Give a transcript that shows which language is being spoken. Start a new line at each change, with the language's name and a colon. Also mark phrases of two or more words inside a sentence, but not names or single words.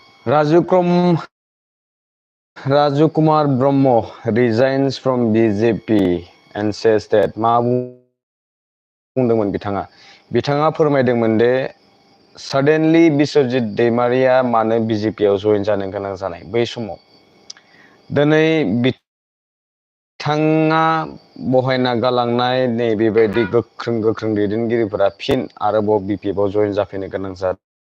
English: Raju Kumar Brahmo resigns from BJP and says that
Bodo: मा बुंदोंमोन बिथाङा फोरमायदोंमोन दे suddenly Biswajit Daimariया मानो BJP आव जइन जानो गोनां जानाय बै समाव दिनै बिथाङा बहायना गालांनाय नै बेबायदि गोख्रों दैदेनगिरिफोरा फिन आरोबाव BJP आव जइन जाफैनो गोनां जादों